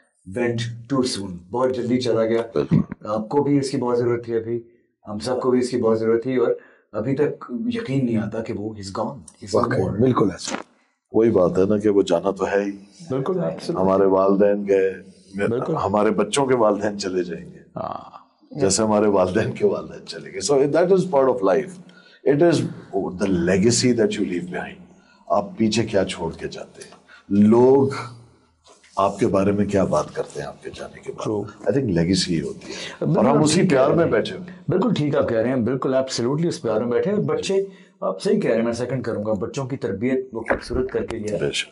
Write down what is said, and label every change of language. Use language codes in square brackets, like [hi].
[en] went too soon, [ur] بہت جلدی چلا گیا. آپ کو بھی اس کی بہت ضرورت تھی, ابھی ہم سب کو بھی اس کی بہت ضرورت تھی, اور ابھی تک یقین نہیں آتا کہ وہ [en] is gone. [ur] بالکل ایسا. وہی بات ہے نا کہ وہ جانا تو ہے ہی. بالکل ہمارے والدین گئے, ہمارے بچوں کے والدین چلے جائیں گے, جیسے ہمارے والدین کے والدین چلے گئے. [en] So that is part of life. It is the legacy that you leave behind. [ur] آپ پیچھے کیا چھوڑ کے جاتے ہیں, لوگ آپ کے بارے میں کیا بات کرتے ہیں آپ کے جانے کے بعد. [en] I think legacy [ur] ہی ہوتی ہے, اور ہم اسی پیار میں بیٹھے ہوئے. بالکل ٹھیک آپ کہہ رہے ہیں, بالکل ایبسلیوٹلی اس پیار میں بیٹھے ہیں. بچے, آپ صحیح کہہ رہے ہیں, میں سیکنڈ کروں گا, بچوں کی تربیت وہ خوبصورت کر کے گیا ہے.